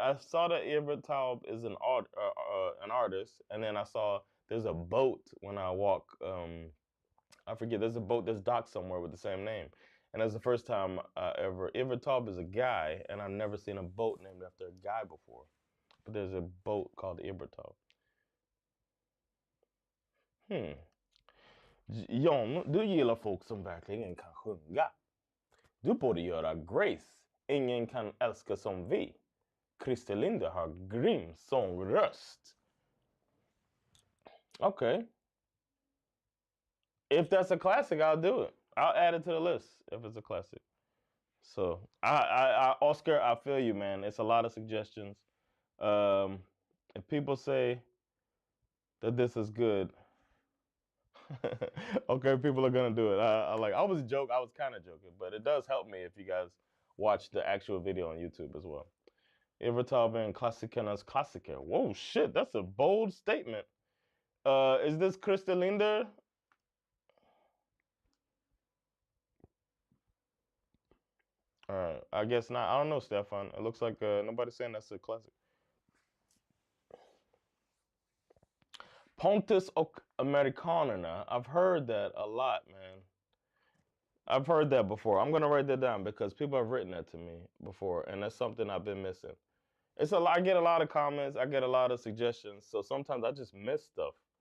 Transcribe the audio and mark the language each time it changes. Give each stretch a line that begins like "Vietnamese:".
English: I saw that Evert Taub is an artist, and then I saw there's a boat when I walk. I forget. There's a boat that's docked somewhere with the same name, and that's the first time Evert Taub is a guy, and I've never seen a boat named after a guy before. But there's a boat called Evert Taub.
Swedish: John, du gillar folk som verkligen kan sjunga. Du borde göra Grace Ingen kan älska som vi. Christer Linde har grym sångröst.
English: Okay. If that's a classic, I'll do it. I'll add it to the list if it's a classic. So, Oscar, I feel you, man. It's a lot of suggestions. If people say that this is good, okay, people are gonna do it. I was kind of joking, but it does help me if you guys watch the actual video on YouTube as well. Evertaben
Swedish: klassikernas klassiker.
English: Whoa, shit, that's a bold statement. Is this Christer Linder? All right, I guess not. I don't know, Stefan. It looks like nobody's saying that's a classic. Pontus och Amerikanerna. I've heard that a lot, man. I've heard that before. I'm gonna write that down because people have written that to me before, and that's something I've been missing. It's a lot. I get a lot of comments. I get a lot of suggestions. So sometimes I just miss stuff.